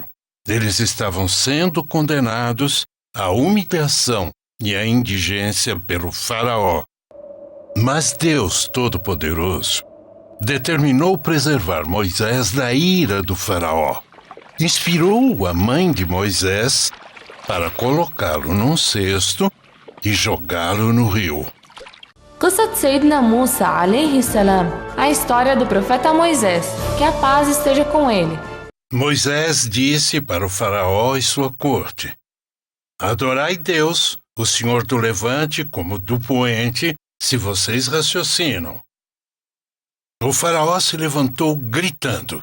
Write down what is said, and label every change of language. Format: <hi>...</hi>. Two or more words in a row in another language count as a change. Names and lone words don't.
<pt>Eles estavam sendo condenados à humilhação e à indigência pelo faraó. Mas Deus Todo-Poderoso determinou preservar Moisés da ira do faraó. Inspirou a mãe de Moisés para colocá-lo num cesto e jogá-lo no rio.</pt> <ar>قصة سيدنا موسى عليه السلام,</ar> <pt>a história do profeta Moisés, que a paz esteja com ele. Moisés disse para o faraó e sua corte: Adorai Deus, o Senhor do Levante como do Poente, se vocês raciocinam. O faraó se levantou gritando:</pt>